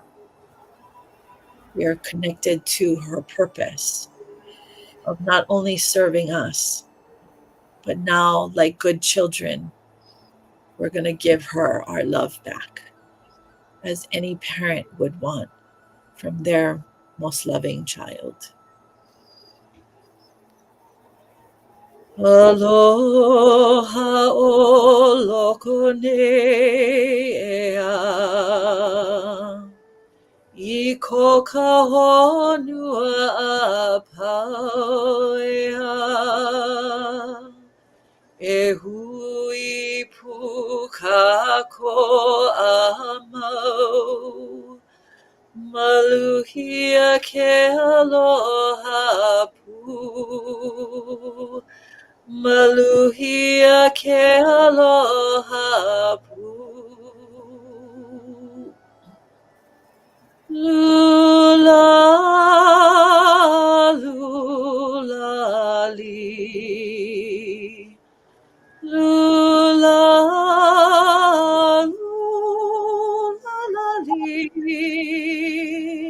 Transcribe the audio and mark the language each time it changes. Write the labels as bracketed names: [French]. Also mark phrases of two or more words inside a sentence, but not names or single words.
[English] We are connected to her purpose of not only serving us, but now, like good children, we're going to give her our love back, as any parent would want from their most loving child. [Hawaiian] Aloha o loko nei ea, I ko ka honua a pau ea, e hui puka ko a mau, maluhia ke aloha pu. Maluhia ke aloha pu. Lula, lula, li. Lula, lula, li.